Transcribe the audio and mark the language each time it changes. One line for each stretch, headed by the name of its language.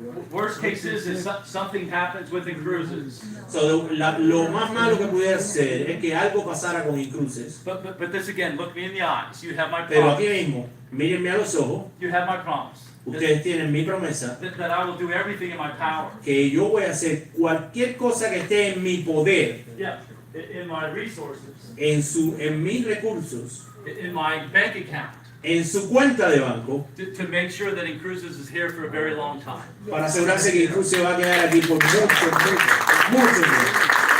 English: Worst case is something happens within Cruises.
Spanish: So, lo más malo que pudiera ser es que algo pasara con Cruises.
English: But this again, look me in the eyes. You have my
Spanish: Pero aquí
English: promise.
Spanish: mismo, mírenme a los ojos,
English: You have my promise.
Spanish: ustedes tienen mi promesa
English: That I will do everything in my power.
Spanish: que yo voy a hacer cualquier cosa que esté en mi poder,
English: Yeah, in my resources,
Spanish: en mis recursos,
English: in my bank account,
Spanish: en su cuenta de banco,
English: to make sure that Cruises is here for a very long time.
Spanish: para asegurarse que Cruises va a quedar aquí por mucho tiempo.